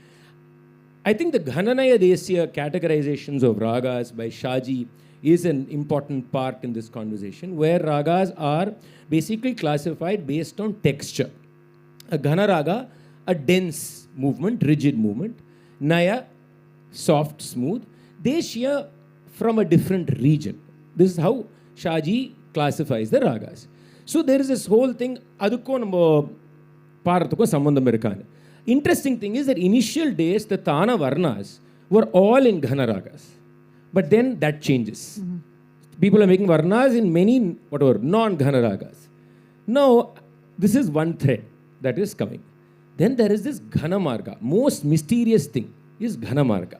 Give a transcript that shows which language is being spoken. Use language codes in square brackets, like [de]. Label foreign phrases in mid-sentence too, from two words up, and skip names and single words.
[en] I think the Ghananaya Desya categorizations of ragas by Shaji is an important part in this conversation, where ragas are basically classified based on texture. A Ghana raga, a dense movement, rigid movement. Naya, soft, smooth. Desya, from a different region. This is how Shaji classifies the ragas. So there is this whole thing, [ta] அதுக்கு நம்ம பாரத்துக்கு சம்பந்தம் இருக்கான்னு. [en] Interesting thing is that initial days, the Tana Varnas were all in Ghana ragas. But then that changes. People are making Varnas in many, non-Ghana ragas. Now, this is one thread that is coming. Then there is this Ghana Marga. Most mysterious thing is Ghana Marga.